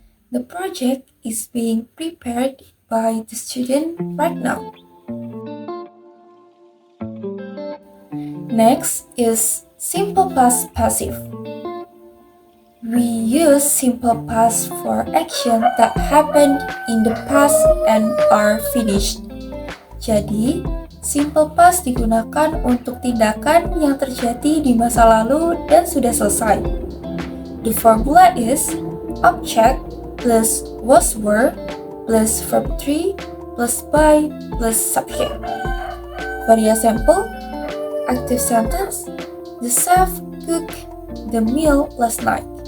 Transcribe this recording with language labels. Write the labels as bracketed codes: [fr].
[en] The project is being prepared by the student right now. Next is simple past passive. We use simple past for action that happened in the past and are finished. [id] Jadi, simple past digunakan untuk tindakan yang terjadi di masa lalu dan sudah selesai. [en] The formula is object plus was were plus verb 3 plus by plus subject. For example, active sentence, the chef cooked the meal last night.